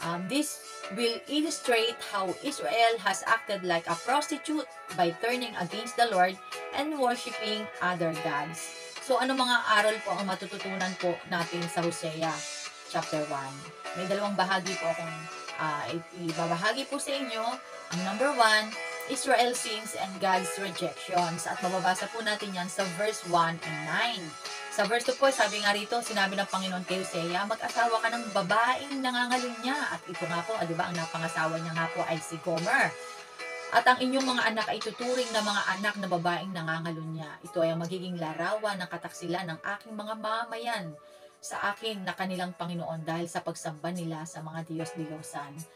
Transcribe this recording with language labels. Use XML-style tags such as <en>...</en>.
<en>This will illustrate how Israel has acted like a prostitute by turning against the Lord and worshiping other gods.</en> <tl>So, ano mga aral po ang matututunan po natin sa Hosea chapter 1? May dalawang bahagi po akong ibabahagi po sa inyo. Ang</tl> <en>number 1, Israel sins and God's rejections.</en> <tl>At mababasa po natin yan sa verse 1 and 9. Sa verse 2 po, sabi nga rito, sinabi ng Panginoon kay Hosea, mag-asawa ka ng babaeng nangangalunya. At ito nga po, di ba, ang napangasawa niya nga po ay si Gomer. At ang inyong mga anak ay tuturing na mga anak na babaeng nangangalunya. Ito ay ang magiging larawan ng kataksilan ng aking mga mamayan sa akin na kanilang Panginoon dahil sa pagsamba nila sa mga Diyos-Diyosan.</tl>